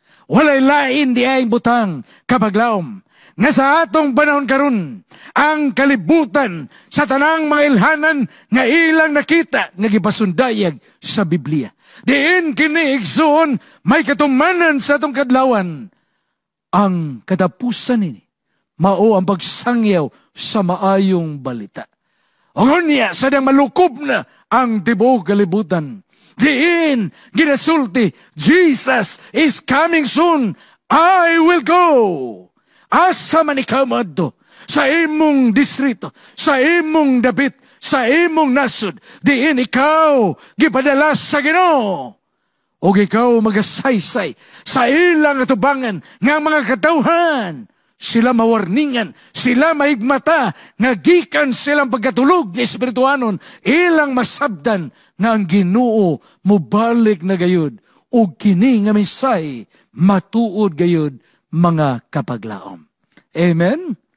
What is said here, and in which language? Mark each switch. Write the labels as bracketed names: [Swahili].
[Cebuano] Walay lain di ay butang kapaglaom, nga sa atong panahon karon ang kalibutan sa tanang mga ilhanan nga ilang nakita nga gipasundayag sa Biblia. Diin kini igsoon may katumanan sa atong kadlawan. Ang katapusan ini mao ang pagsangyaw sa maayong balita. O niya, sadang malukob na ang tibuok kalibutan. Diin ginasulti, [English] Jesus is coming soon. I will go. [Cebuano] Asa man ikaw madto, sa imong distrito, sa imong dapit, sa imong nasod, diin ikaw gipadala sa Ginoo. O ikaw magasaysay sa ilang atubangan nga mga katawhan, sila mawarningan, sila mahigmata, nga gikan silang pagkatulog ni Espirituanon, ilang masabdan nga ang Ginoo mubalik na gayud, o kini nga misay matuod gayud mga kapaglaom. Amen?